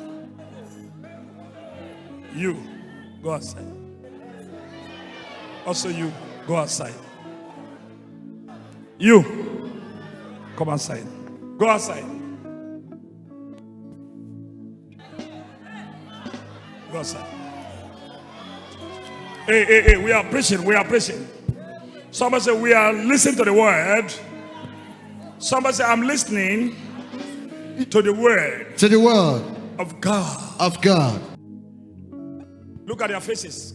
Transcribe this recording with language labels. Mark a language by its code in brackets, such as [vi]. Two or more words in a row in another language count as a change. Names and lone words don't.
[en] You go outside. Also, you go outside. You come outside. Go outside. Go outside. Hey, we are preaching. We are preaching. Somebody say, we are listening to the word. Somebody say, I'm listening to the word To the word of God. of God. Look at their faces.